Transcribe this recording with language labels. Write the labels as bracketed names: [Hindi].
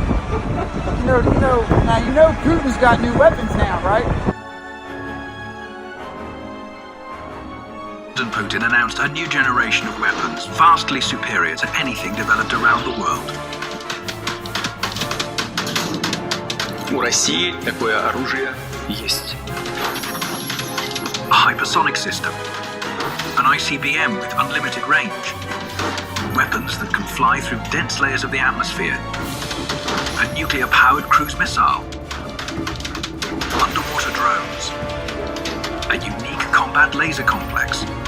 [English] You know Putin's got new weapons now, right? President Putin announced a new generation of weapons, vastly superior to anything developed around the world. [Russian] У России такое оружие есть. [English] A hypersonic system, an ICBM with unlimited range, weapons that can fly through dense layers of the atmosphere, a nuclear-powered cruise missile, underwater drones, a unique combat laser complex.